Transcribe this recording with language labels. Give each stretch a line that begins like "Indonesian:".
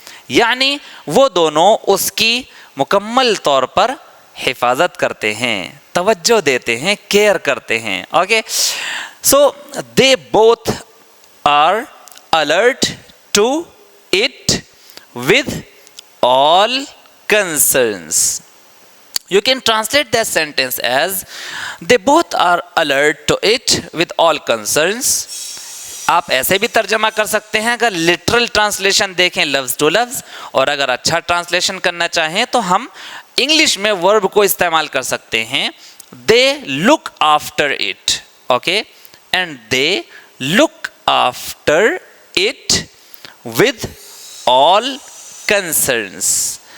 Hindi: यानी वो दोनों उसकी मुकम्मल तौर पर हिफाजत करते हैं, तवज्जो देते हैं, केयर करते हैं.
English: Okay, so they both are alert to it with all concerns. You can translate that sentence as they both are alert to it with all concerns.
Hindi: आप ऐसे भी तर्जमा कर सकते हैं अगर लिटरल ट्रांसलेशन देखें लफ्ज़ टू लफ्ज़, और अगर अच्छा ट्रांसलेशन करना चाहें तो हम इंग्लिश में वर्ब को इस्तेमाल कर सकते हैं.
English: They look after it. Okay, and they look after it with all concerns.